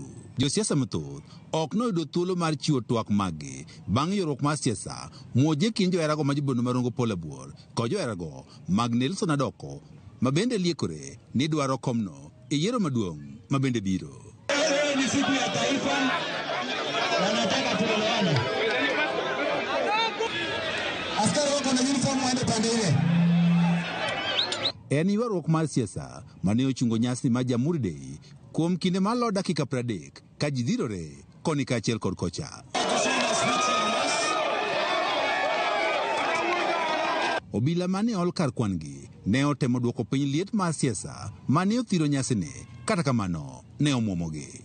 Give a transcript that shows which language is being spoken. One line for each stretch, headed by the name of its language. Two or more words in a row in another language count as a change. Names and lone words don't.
Luo (Kenya and Tanzania): Josiasa mathoth ok noyudo thuolo mar chiwo twak maggi bang' ywaruok mar siasa muoje kind joherago ma jobono Marongo Paul Abuor kod joherago mag Nelson Adoko ma bende liekore ni dwaro komno e yiero maduong' ma bende biro.
Swahili: Ni siku ya taifa. Wanataka tuelewane. Askari wako na uniform waende pande ile.
Luo (Kenya and Tanzania): En ywaruok mar siasa mane ochungo nyasi ma Jamhuri Day kuom kinde malo dakika 30 ka ji dhirore koni kaachiel kod kocha. Obila mane ol kar kwangi ne otemo duoko piny liet mar siasa mane othiro nyasine, kata kamano ne omwomogi.